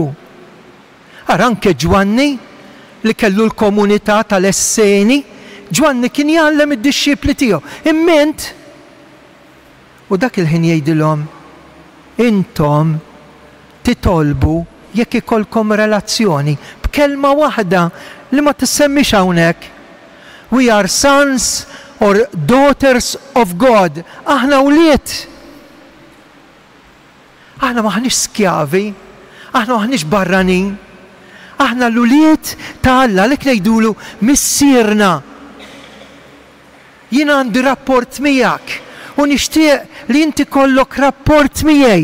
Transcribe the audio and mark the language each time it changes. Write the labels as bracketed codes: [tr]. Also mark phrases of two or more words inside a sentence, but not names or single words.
[mt] Ara anke Ġwanni li kellu l-komunità tal-Esseni, Ġwanni kien jgħallem id-dixxipli tiegħu. Imment u dak il-ħin jgħidilhom intom titolbu jekk ikolkom relazzjoni b'kelma waħda li ma tissemmix hawnhekk. [en] We are sons or daughters of God. [mt] Aħna wlied. Aħna maħniex skjavi, aħna maħniex barranin, aħna l-uliet ta' Alla li ngħidulu missierna. Jien għandi rapport miegħek u nixtieq li inti kollok rapport miegħi.